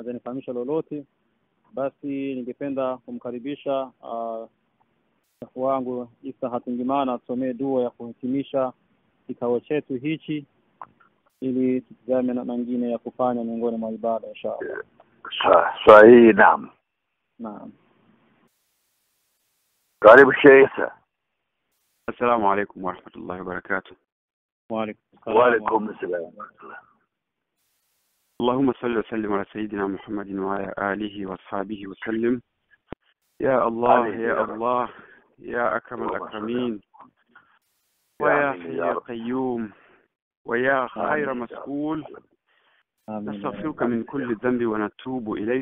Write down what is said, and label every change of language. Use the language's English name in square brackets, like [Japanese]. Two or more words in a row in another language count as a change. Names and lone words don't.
[Swahili] anifahamisha lolote, basi ningependa kumkaribisha wangu Isa Hatungimana atusomee dua ya kuhitimisha kikao chetu hichi, ili tutazame na mengine ya kufanya miongoni mwa ibada inshallah. Sahihi. Naam. Karibu Sheikh Isa. [Arabic] السلام عليكم ورحمة الله وبركاته. وعليكم assalam. اللهم صل وسلم على سيدنا محمد وعلى آله وصحبه وسلم. يا الله يا الله يا أكرم الأكرمين ويا حي يا قيوم ويا خير مسؤول، نستغفرك من كل ذنب ونتوب إليك.